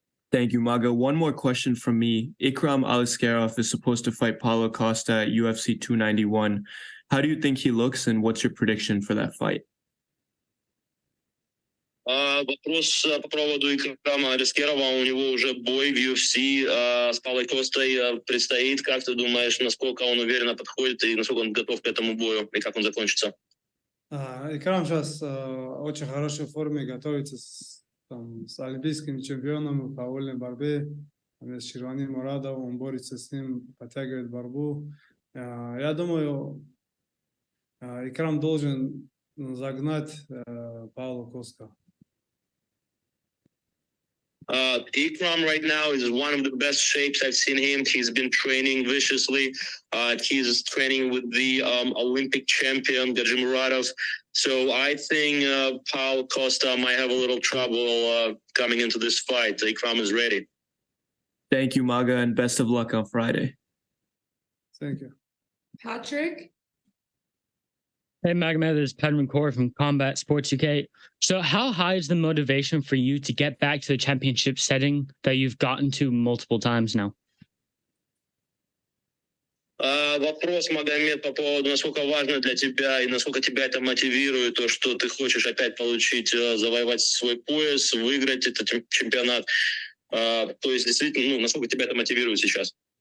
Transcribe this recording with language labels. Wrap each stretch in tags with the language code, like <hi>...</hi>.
<en>Thank you, Maga. One more question from me. Ikram Aliskerov is supposed to fight Paulo Costa at UFC 291. How do you think he looks, and what's your prediction for that fight?</en> <ru>Вопрос по поводу Икрама Алискерова. У него уже бой в UFC с Паулой Костой предстоит. Как ты думаешь, насколько он уверенно подходит и насколько он готов к этому бою, и как он закончится? Икрам сейчас в очень хорошей форме, готовится с олимпийским чемпионом по вольной борьбе. С Ширвани Мурадовым, он борется с ним, подтягивает борьбу. Я думаю, Икрам должен загнать Паулу Коста.</ru> <en>Ikram right now is one of the best shapes I've seen him. He's been training viciously. He's training with the Olympic champion Gajimuradov. So I think Paulo Costa might have a little trouble coming into this fight. Ikram is ready. Thank you, Maga, and best of luck on Friday. Thank you. Patrick. Hey, Magomed, this is Pedram Kaur from Combat Sports UK. So how high is the motivation for you to get back to the championship setting that you've gotten to multiple times now?</en> <ru>Вопрос, Магомед, по поводу, насколько важно для тебя и насколько тебя это мотивирует, то, что ты хочешь опять получить, завоевать свой пояс, выиграть этот чемпионат. То есть, действительно, насколько тебя это мотивирует сейчас?</ru>